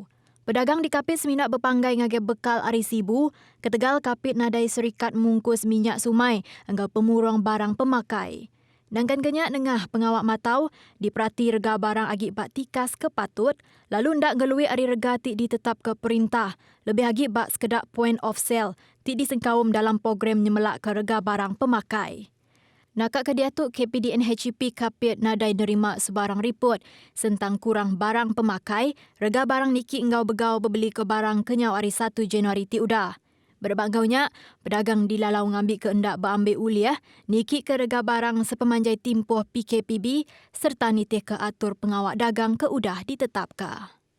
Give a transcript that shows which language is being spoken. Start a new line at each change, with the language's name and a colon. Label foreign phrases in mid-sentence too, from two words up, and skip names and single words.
Iban: Pedagang di kapit seminat berpanggai ngage bekal hari Sibu, ketegal kapit nadai serikat mungkus minyak sumai enggau pemuruang barang pemakai. Nangkan kenyak nengah pengawak matau diperhati rega barang agi bak tikas ke patut, lalu ndak gelui ari rega ti ditetap ke perintah, lebih agi bak sekedak
English: point of sale,
Iban: ti disengkawum dalam program nyemelak ke rega barang pemakai. Nakak kediatuk KPDN HEP kapit nadai nerima sebarang report tentang kurang barang pemakai, rega barang niki engau begau berbeli ke barang kenyau hari 1 Januari ti udah. Berbagaunya, pedagang dilalau ngambil ke endak berambil uliah, niki ke rega barang sepemanjai timpuh PKPB serta nitih ke atur pengawak dagang ke udah ditetapkan.